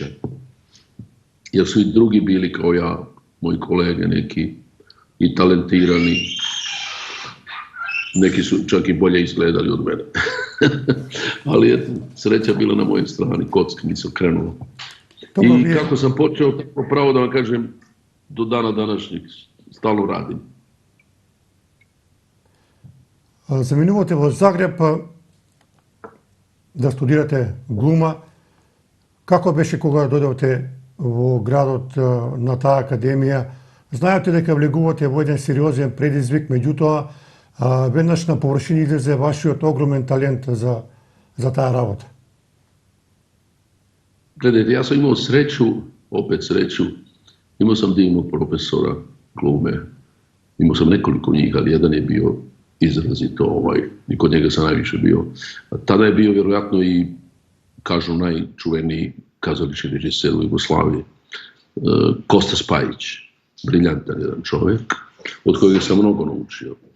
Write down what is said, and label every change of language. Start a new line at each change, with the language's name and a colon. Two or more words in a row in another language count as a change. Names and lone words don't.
Croatian: Jer su i drugi bili kao ja, moji kolege neki i talentirani. Neki su čak i bolje izgledali od mene. Ali je sreća bila na mojoj strani, kockanicu krenulo. I kako sam počeo, tako pravo da vam kažem, do dana današnjeg stalno radim.
Macedonian: Заминувате во Загреб да студирате глума. Како беше кога дојдовте во градот на таа академија? Знаете дека влегувате во еден сериозен предизвик, меѓутоа веднаш на површина излезе вашиот огромен талент за таа работа.
Croatian: Gledajte, ja sam imao sreću, opet sreću, imao sam divnog profesora glume Imao sam nekoliko njih, ali jedan je bio izrazito, i kod njega sam najviše bio. Tada je bio vjerojatno i, kažu, najčuveniji kazališni režiser u Jugoslaviji, Kosta Spajić, briljantan jedan čovjek, od kojeg sam mnogo naučio.